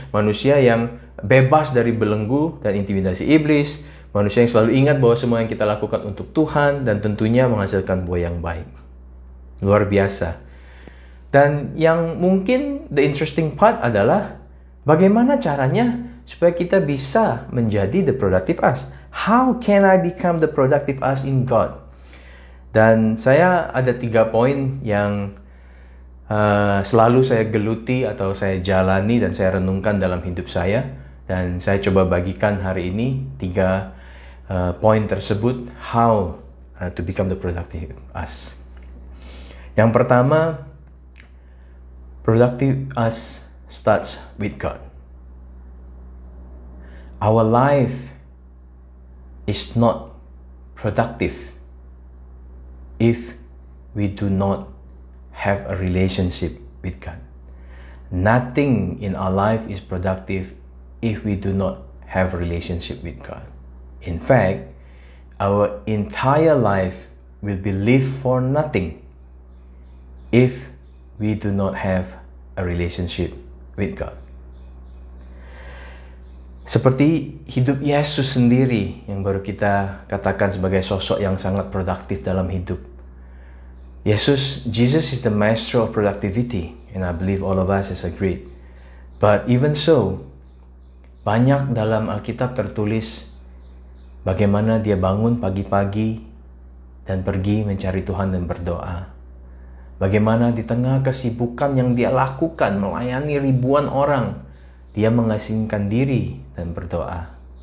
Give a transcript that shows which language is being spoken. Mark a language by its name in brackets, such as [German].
[Indonesian] Manusia yang bebas dari belenggu dan intimidasi iblis, manusia yang selalu ingat bahwa semua yang kita lakukan untuk Tuhan dan tentunya menghasilkan buah yang baik. Luar biasa. Dan yang mungkin [English] the interesting part [Indonesian] adalah bagaimana caranya supaya kita bisa menjadi [English] the productive us. How can I become the productive us in God? [Indonesian] Dan saya ada 3 poin yang selalu saya geluti atau saya jalani dan saya renungkan dalam hidup saya, dan saya coba bagikan hari ini 3 poin tersebut, [English] how to become the productive us. [Indonesian] Yang pertama, [English] productive us starts with God. Our life is not productive if we do not have a relationship with God. Nothing in our life is productive if we do not have a relationship with God. In fact, our entire life will be lived for nothing if we do not have a relationship with God. [Indonesian] Seperti hidup Yesus sendiri yang baru kita katakan sebagai sosok yang sangat produktif dalam hidup. [English] Jesus is the master of productivity, and I believe all of us has agreed. But even so, [Indonesian] banyak dalam Alkitab tertulis bagaimana dia bangun pagi-pagi dan pergi mencari Tuhan dan berdoa. Bagaimana di tengah kesibukan yang dia lakukan melayani ribuan orang, dia mengasingkan diri dan berdoa.